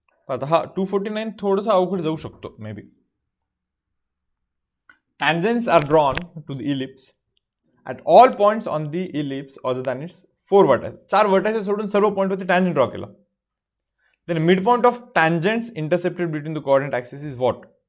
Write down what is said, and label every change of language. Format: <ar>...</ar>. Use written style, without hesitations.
<mr>आता हा 249 थोडंसं अवघड जाऊ शकतो</mr> <en>Maybe. Tangents are drawn to the ellipse at all points on the ellipse other than its 4 vertices.</en> <mr>4 vertices सोडून सर्व पॉईंटवरती टँजंट ड्रॉ केला.</mr> <en>Then midpoint of tangents intercepted between the coordinate axis is what?</en>